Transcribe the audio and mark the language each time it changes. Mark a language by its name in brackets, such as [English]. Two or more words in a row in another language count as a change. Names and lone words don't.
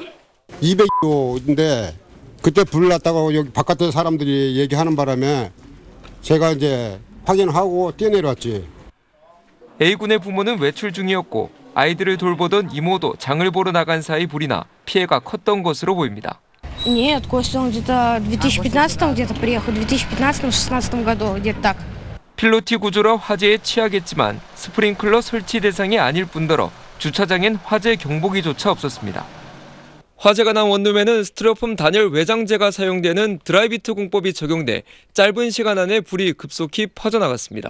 [Korean] 200호인데 그때 불 났다고 여기 바깥에 사람들이 얘기하는 바람에 제가 이제 확인하고 뛰어내려왔지. A군의 부모는 외출 중이었고 아이들을 돌보던 이모도 장을 보러 나간 사이 불이 나 피해가 컸던 것으로 보입니다. [Russian] Нет, Костя, он где-то в 2015 где-то приехал, в 2015-16 году, где-то так. [Korean] 필로티 구조라 화재에 취하겠지만 스프링클러 설치 대상이 아닐 뿐더러 주차장엔 화재 경보기조차 없었습니다. 화재가 난 원룸에는 스티로폼 단열 외장재가 사용되는 드라이비트 공법이 적용돼 짧은 시간 안에 불이 급속히 퍼져나갔습니다.